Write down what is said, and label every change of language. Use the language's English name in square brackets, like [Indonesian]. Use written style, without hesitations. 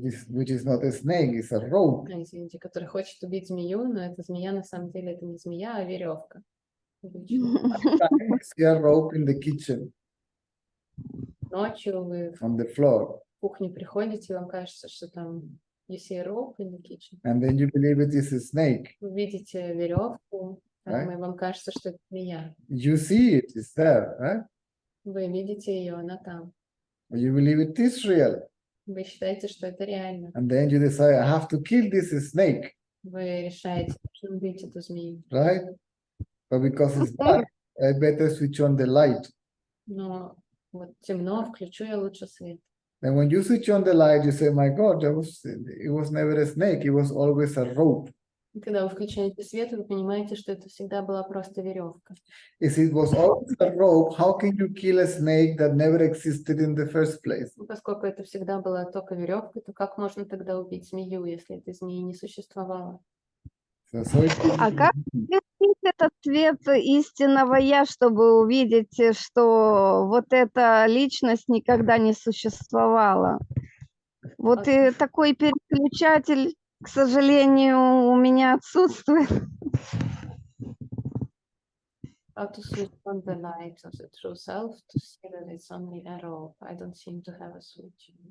[English] Which is not a snake, it's a rope. [Russian] извините, который хочет убить змею, но эта змея на самом деле это не змея, а веревка. [English] You see a rope in the kitchen [Russian] Ночью вы [English] on the floor, [Russian] в кухню приходите, и вам кажется, что там [English] you see a rope in the kitchen. and then you believe it is a snake. [Russian] Вы видите веревку, [English] Right. [Russian] и вам кажется, что это змея. [English] You see it, it's there, right? [Russian] Вы видите ее, она там. [English] You believe it is real, [Russian] Вы считаете, что это реально. [English] and then you decide, I have to kill this snake, [Russian] Вы решаете, что убить эту змею. [English] right? But because it's dark, I better switch on the light. [Russian] Но вот темно, включу я лучше свет. [English] And when you switch on the light, you say, my God, it was never a snake, it was always a rope. [Russian] И когда вы включаете свет, вы понимаете, что это всегда была просто веревка. [English] If it was always a rope, how can you kill a snake that never existed in the first place? [Russian] Поскольку это всегда была только веревка, то как можно тогда убить змею, если этой змеи не существовало? [English] So [Russian] А как включить этот свет истинного я, чтобы увидеть, что вот эта личность никогда не существовала? Вот и такой переключатель, к сожалению, у меня отсутствует. [English] How to switch on the light of the true self to see that it's only a rope. I don't seem to have a switch.